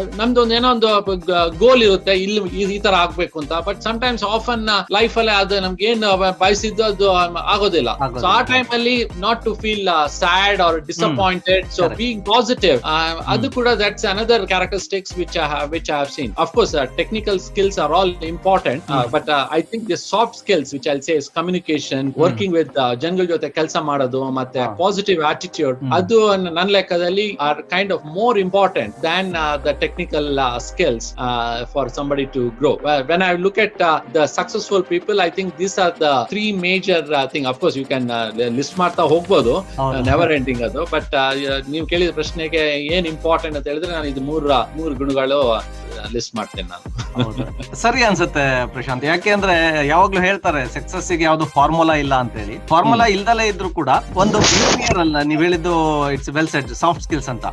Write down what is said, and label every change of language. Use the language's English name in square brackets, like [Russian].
[Kannada] ನಮ್ದು ಏನೋ ಒಂದು ಗೋಲ್ ಇರುತ್ತೆ, ಇಲ್ಲಿ ಈ ತರ ಆಗ್ಬೇಕು ಅಂತ. ಬಟ್ ಸಮ್ಟೈಮ್ಸ್ ಆಫನ್ ಲೈಫ್ ಅಲ್ಲಿ ಅದು ನಮ್ಗೆ ಏನ್ ಬಯಸಿದ್ದು ಅದು ಆಗೋದಿಲ್ಲ. [English] so [Kannada] ಆ ಟೈಮ್ ಅಲ್ಲಿ [English] not to feel sad or disappointed, so being positive, [Kannada] ಅದು ಕೂಡ [English] That's another characteristics which I have seen. Of course, technical skills are all important, but I think the soft skills which I'll say is communication, working with [Kannada] ಜನಗಳ ಜೊತೆ ಕೆಲಸ ಮಾಡೋದು, ಮತ್ತೆ [English] positive attitude, [Kannada] ಅದು ನನ್ನ ಲೆಕ್ಕದಲ್ಲಿ [English] are kind of more important than the technical skills for somebody to grow. When I look at the successful people, I think these are the three major thing. Of course, you can list [Kannada] ಮಾಡ್ತಾ ಹೋಗ್ಬೋದು, [English] never ending ಅದು. [Kannada] But ನೀವು ಕೇಳಿದ ಪ್ರಶ್ನೆಗೆ ಏನ್ important ಅಂತ ಹೇಳಿದ್ರೆ, ನಾನು ಇದು ಮೂರು ಗುಣಗಳು ಲಿಸ್ಟ್ ಮಾಡ್ತೇನೆ ನಾನು. ಸರಿ ಅನ್ಸುತ್ತೆ ಪ್ರಶಾಂತ್. ಯಾಕೆಂದ್ರೆ ಯಾವಾಗ್ಲೂ ಹೇಳ್ತಾರೆ ಸಕ್ಸಸ್ ಗೆ ಯಾವ್ದು ಫಾರ್ಮುಲಾ ಇಲ್ಲ ಅಂತ ಹೇಳಿ. ಫಾರ್ಮುಲಾ ಇಲ್ದಲೇ ಇದ್ರು ಕೂಡ ಒಂದು ಬಿಹೇವಿಯರ್ ಅಲ್ಲ, ನೀವ್ ಹೇಳಿದ್ದು [English] it's well said, [Kannada] soft skills ಅಂತ.